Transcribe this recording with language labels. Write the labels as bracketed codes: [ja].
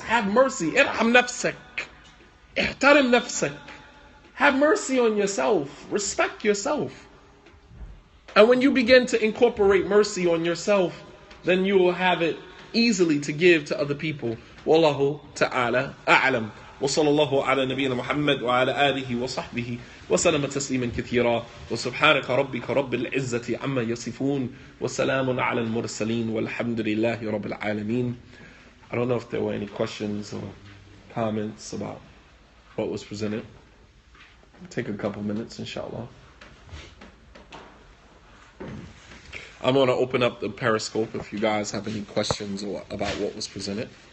[en] Have mercy. [ar] Irham nafsak. Ihtarim nafsak. [en] Have mercy on yourself. Respect yourself. And when you begin to incorporate mercy on yourself, then you will have it easily to give to other people. [ar] Wallahu ta'ala a'lam. وصلى الله على نبينا محمد وعلى آله وصحبه وسلم تسليما كثيرا وسبحانك ربك رب العزة عما يصفون وسلام على المرسلين والحمد لله رب العالمين. [en] I don't know if there were any questions or comments about what was presented. Take a couple minutes, inshallah. I'm going to open up the Periscope if you guys have any questions about what was presented.